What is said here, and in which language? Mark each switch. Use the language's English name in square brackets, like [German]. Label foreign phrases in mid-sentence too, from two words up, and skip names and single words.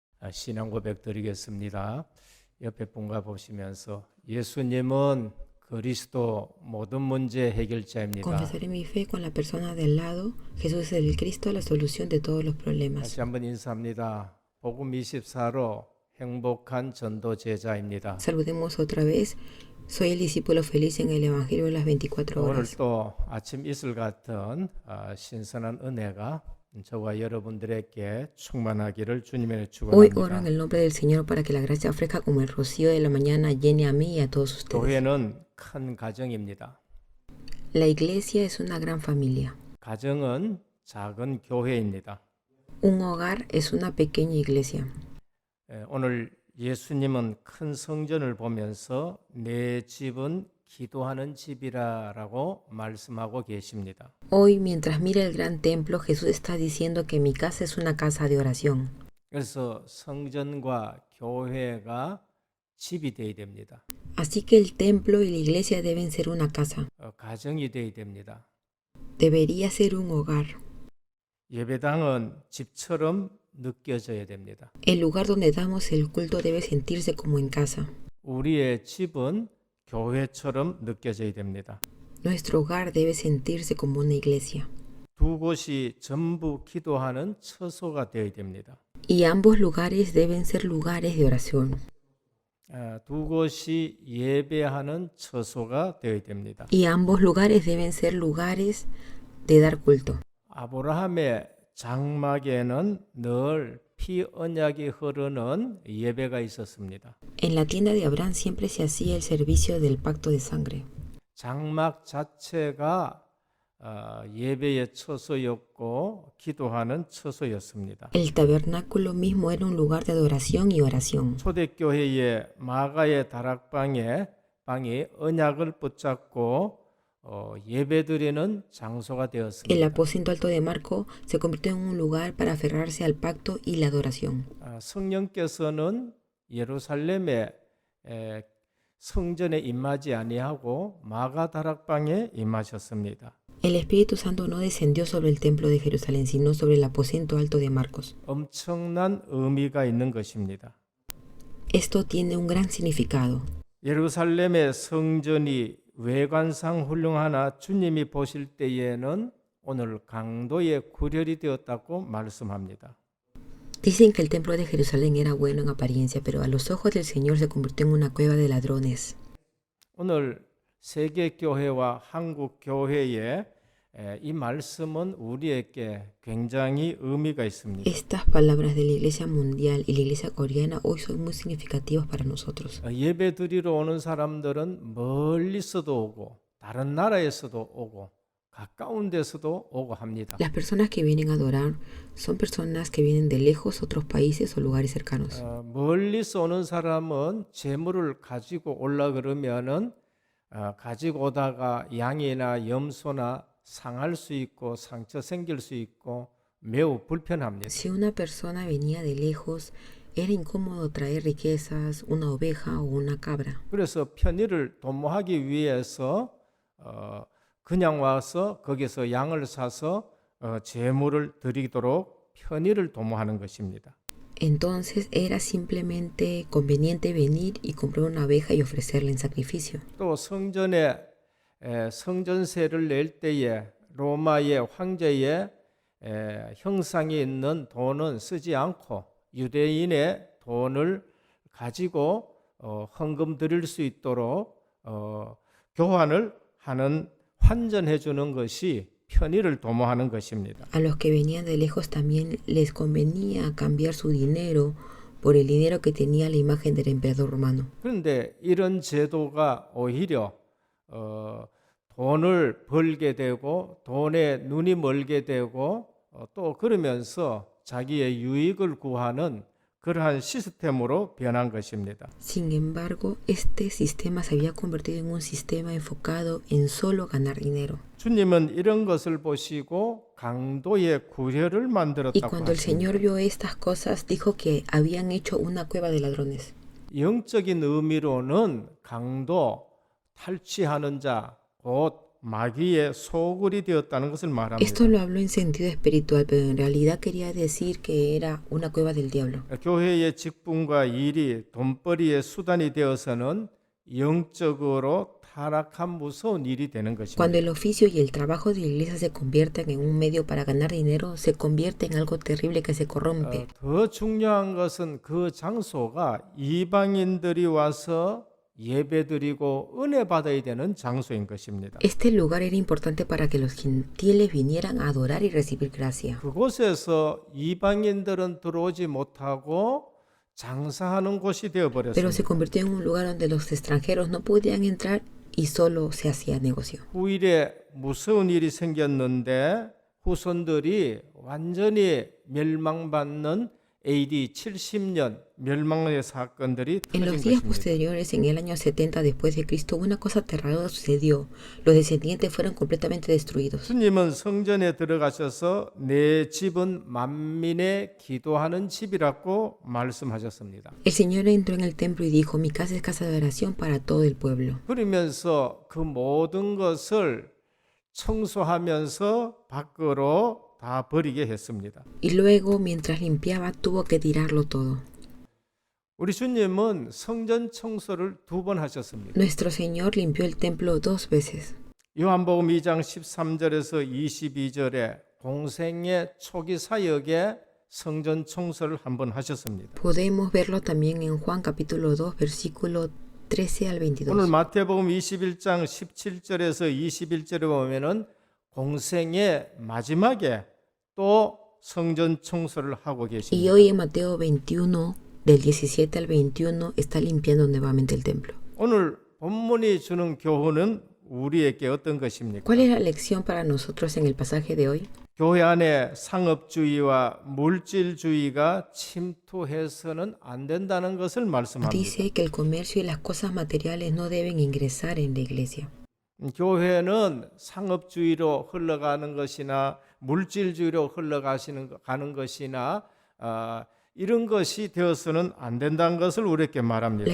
[Korean] 신앙 고백 드리겠습니다. 옆에 분과 보시면서 예수님은 그리스도 모든 문제 해결자입니다. [Spanish] Confesaré mi fe con la persona de al lado. Jesús es el Cristo, la solución de todos los problemas. [Korean] 다시 한번 인사합니다. 복음 24로 행복한 전도 제자입니다. [Spanish] Saludemos otra vez. Soy el discípulo feliz en el Evangelio de las 24 [Korean] 오늘 [Spanish] horas. [Korean] 또 아침 이슬 같은 신선한 은혜가 저와 여러분들에게 충만하기를 주님의 [Spanish] Hoy oro [Korean] 축원합니다. [Spanish] en el nombre del Señor para que la gracia fresca como el rocío de la mañana llene a mí y a todos ustedes. [Korean] 교회는 큰 가정입니다. [Spanish] La iglesia es una gran familia. [Korean] 가정은 작은 교회입니다. [Spanish] Un hogar es una pequeña iglesia. [Korean] 오늘 예수님은 큰 성전을 보면서 내 집은 기도하는 집이라고 말씀하고 계십니다. [Spanish] Hoy, mientras mira el gran templo, Jesús está diciendo que mi casa es una casa de oración. [Korean] 그래서 성전과 교회가 집이 되어야 됩니다. [Spanish] Así que el templo y la iglesia deben ser una casa. [Korean] 가정이 되어야 됩니다. [Spanish] Debería ser un hogar. [Korean] 예배당은 집처럼 느껴져야 됩니다. [Spanish] El lugar donde damos el culto debe sentirse como en casa. [Korean] 우리의 집은 교회처럼 느껴져야 됩니다. [Spanish] Nuestro hogar debe sentirse como una iglesia. [Korean] 두 곳이 전부 기도하는 처소가 되어야 됩니다. [Spanish] Y ambos lugares deben ser lugares de oración. [Korean] 두 곳이 예배하는 처소가 되어야 됩니다. [Spanish] Y ambos lugares deben ser lugares de dar culto. [Korean] 아브라함의 장막에는 늘 피 언약이 흐르는 예배가 있었습니다. [Spanish] En la tienda de Abraham siempre se hacía el servicio del pacto de sangre. [Korean] 장막 자체가 예배의 처소였고 기도하는 처소였습니다. [Spanish] El tabernáculo mismo era un lugar de adoración y oración. [Korean] 초대교회의 마가의 다락방이 언약을 붙잡고 예배드리는 장소가 [Spanish] El [Korean] 되었습니다. [Spanish] aposento alto de Marco se convirtió en un lugar para aferrarse al pacto y la adoración. [Korean] 성령께서는 예루살렘에 성전에 임하지 아니하고 마가 다락방에 임하셨습니다. [Spanish] El Espíritu Santo no descendió sobre el templo de Jerusalén, sino sobre el aposento alto de Marcos. [Korean] 엄청난 의미가 있는 것입니다. [Spanish] Esto tiene un gran significado. [Korean] 예루살렘의 성전이 외관상 훌륭하나 주님이 보실 때에는 오늘 강도의 구렬이 되었다고 말씀합니다. [Spanish] Dicen que el templo de Jerusalén era bueno en apariencia, pero a los ojos del Señor se convirtió en una cueva de ladrones. [Korean] 오늘 세계교회와 한국교회의 이 말씀은 우리에게 굉장히 의미가 있습니다. [Spanish] Estas palabras de la Iglesia Mundial y la Iglesia Coreana hoy son muy significativas para nosotros. [Korean] 예배 드리러 오는 사람들은 멀리서도 오고 다른 나라에서도 오고 가까운 데서도 오고 합니다. [Spanish] Las personas que vienen a adorar son personas que vienen de lejos, otros países o lugares cercanos. [Korean] 멀리서 오는 사람은 재물을 가지고 올라 그러면은 가지고 오다가 양이나 염소나 상할 수 있고 상처 생길 수 있고 매우 불편합니다. [Spanish] Si una persona venía de lejos, era incómodo traer riquezas, una oveja o una cabra. [Korean] 그래서 편의를 도모하기 위해서 그냥 와서 거기서 양을 사서 제물을 드리도록 편의를 도모하는 것입니다. [Spanish] Entonces era simplemente conveniente venir y comprar una oveja y ofrecerla en sacrificio. [Korean] 또 성전에 성전세를 낼 때에 로마의 황제의 형상이 있는 돈은 쓰지 않고 유대인의 돈을 가지고 헌금 드릴 수 있도록 교환을 하는 환전해 주는 것이 편의를 도모하는 것입니다. [Spanish] A los que venían de lejos también les convenía cambiar su dinero por el dinero que tenía la imagen del emperador romano. [Korean] 그런데 이런 제도가 오히려 돈을 벌게 되고 돈에 눈이 멀게 되고 또 그러면서 자기의 유익을 구하는 그러한 시스템으로 변한 것입니다. [Spanish] Sin embargo, este sistema se había convertido en un sistema enfocado en solo ganar dinero. [Korean] 주님은 이런 것을 보시고 강도의 구렬을 [Spanish] Y [Korean] 만들었다고 [Spanish] cuando el [Korean] 하십니다. [Spanish] Señor vio estas cosas, dijo que habían hecho una cueva de ladrones. [Korean] 영적인 의미로는 강도, 탈취하는 자, 곧 마귀의 소굴이 되었다는 것을 말합니다. [Spanish] Esto lo hablo en sentido espiritual, pero en realidad quería decir que era una cueva del diablo. [Korean] 교회의 직분과 일이 돈벌이의 수단이 되어서는 영적으로 타락한 무서운 일이 되는 [Spanish] Cuando [Korean] 것입니다. [Spanish] el oficio y el trabajo de la iglesia se convierten en un medio para ganar dinero, se convierte en algo terrible que se corrompe. [Korean] 더 중요한 것은 그 장소가 이방인들이 와서 예배드리고 은혜 받아야 되는 장소인 것입니다. [Spanish] Este lugar era importante para que los gentiles vinieran a adorar y recibir gracia. [Korean] 그곳에서 이방인들은 들어오지 못하고 장사하는 곳이 [Spanish] Pero se [Korean] 되어버렸습니다. [Spanish] convirtió en un lugar donde los extranjeros no podían entrar y solo se hacía negocio. [Korean] 후일에 무서운 일이 생겼는데 후손들이 완전히 멸망받는 AD 70년 멸망의 사건들이 [Spanish] En los [Korean] 터진 [Spanish] días [Korean] 것입니다. [Spanish] posteriores, en el año 70 después de Cristo, una cosa aterradora sucedió. Los descendientes fueron completamente destruidos. [Korean] 주님은 성전에 들어가셔서 내 집은 만민의 기도하는 집이라고 말씀하셨습니다. [Spanish] El Señor entró en el templo y dijo, mi casa es casa de oración para todo el pueblo. [Korean] 그러면서 그 모든 것을 청소하면서 밖으로 다 버리게 했습니다. [Spanish] Y luego, mientras limpiaba, tuvo que tirarlo todo. [Korean] 우리 주님은 성전 청소를 2번 하셨습니다. [Spanish] Nuestro Señor limpió el templo 2 veces. [Korean] 요한복음 2장 13절에서 22절에 공생의 초기 사역에 성전 청소를 한번 하셨습니다. [Spanish] Podemos verlo también en Juan capítulo 2, versículo 13 al [Korean] 오늘 [Spanish] 22. [Korean] 마태복음 21장 17절에서 21절에 보면은 공생의 마지막에 또 성전 청소를 하고 [Spanish] Y [Korean] 계십니다. [Spanish] hoy en Mateo 21, del 17 al 21, está limpiando nuevamente el templo. [Korean] 오늘 본문이 주는 교훈은 우리에게 어떤 것입니까? [Spanish] ¿Cuál es la lección para nosotros en el pasaje de hoy? [Korean] 교회 안에 상업주의와 물질주의가 침투해서는 안 된다는 것을 말씀합니다. [Spanish] Dice que el comercio y las cosas materiales no deben ingresar en la iglesia. [Korean] 교회는 상업주의로 흘러가는 것이나 물질주의로 가는 것이나 이런 것이 되어서는 안 된다는 것을 우리에게 말합니다.